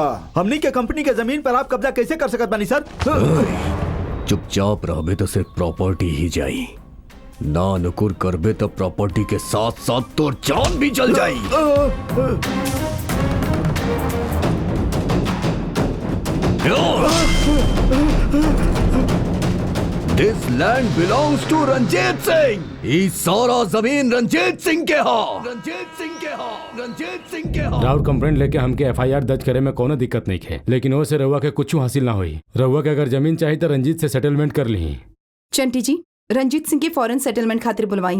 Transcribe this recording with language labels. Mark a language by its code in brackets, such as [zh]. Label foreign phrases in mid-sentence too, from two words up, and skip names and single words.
[bho] हमने के कंपनी के जमीन पर आप कब्जा कैसे कर सकत बानी सर? चुपचाप रहबे तो सिर्फ प्रॉपर्टी ही जाई, ना नुकुर करबे तो प्रॉपर्टी के साथ साथ तोर जान भी चल जाई। [en] this land belongs to Ranjit Singh. [bho] ई सारा जमीन रंजीत सिंह के हा। रंजीत सिंह के हा। रंजीत सिंह के हा। राउर कंप्लेंट लेके हमके एफआईआर दर्ज करे में कोनो दिक्कत नहीं है, लेकिन वो से रहुआ के कुछ हासिल ना हुई। रहुआ के अगर जमीन चाहिए तो रंजीत से सेटलमेंट कर ली। चंटी जी, रंजीत सिंह के [en] foreign settlement [bho] खातिर बुलवाई।